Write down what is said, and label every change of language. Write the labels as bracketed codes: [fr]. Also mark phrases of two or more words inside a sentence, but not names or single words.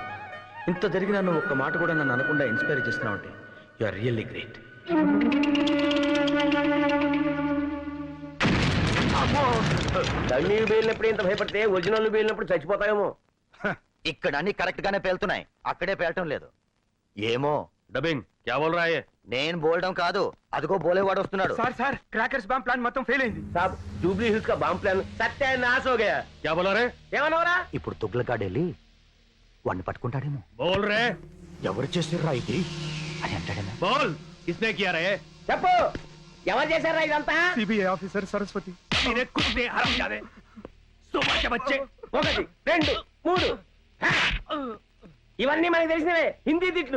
[te] ఇంత జరిగినా నువ్వు ఒక్క మాట కూడా నన్ను అనకుండా ఇన్స్పైర్ చేస్తున్నావు అంటే [en] you are really great. [te] డమ్మీలు పేలినప్పుడు ఇంత భయపడితే ఒరిజినల్ పేలినప్పుడు చచ్చిపోతాయేమో. ఇక్కడ అన్ని కరెక్ట్ గానే పేలుతున్నాయి, అక్కడే పేలటం లేదు. ఏమో [hi] डबिंग क्या बोल रहा है? [te] నేను బోల్డం కాదు, అదిగో బోలేవాడు వస్తున్నాడు. సార్ [en] crackers bomb plan [te] మొత్తం ఫెయిల్ అయింది. [hi] साब, जुबली हिल्स का [en] bomb plan [hi] सत्यानाश हो गया. क्या बोला रे? [te] ఏమన్నావురా? ఇప్పుడు తుగ్లకాడెళ్ళి వాడిని పట్టుకుంటాడేమో. [hi] बोल रे. [te] ఎవరు చేసిర్రా ఇది అని అంటాడేమో. [hi] बोल, किसने किया रे? [te] చెప్పు, ఎవరు చేశారా ఇదంతా? సిబిఐ ఆఫీసర్ సరస్వతి. [hi] इन्हें कुछ नहीं हराम जाने. सुबह के बच्चे. 1 2 3. [te] ఇవన్నీ మనకి తెలిసినవే, హిందీ తిట్లు.